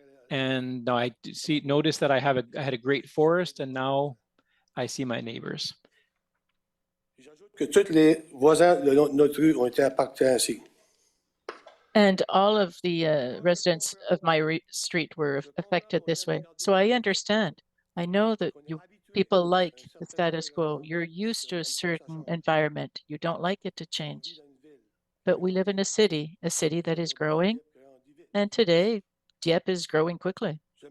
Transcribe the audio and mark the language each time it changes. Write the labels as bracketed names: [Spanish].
[English] And now I noticed that I had a great forest, and now I see my neighbors. [French] Que tous les voisins de notre rue ont été impactés ainsi. [English] And all of the residents of my street were affected this way. So I understand. I know that people like the status quo. You're used to a certain environment. You don't like it to change. But we live in a city that is growing. And today, Dieppe is growing quickly.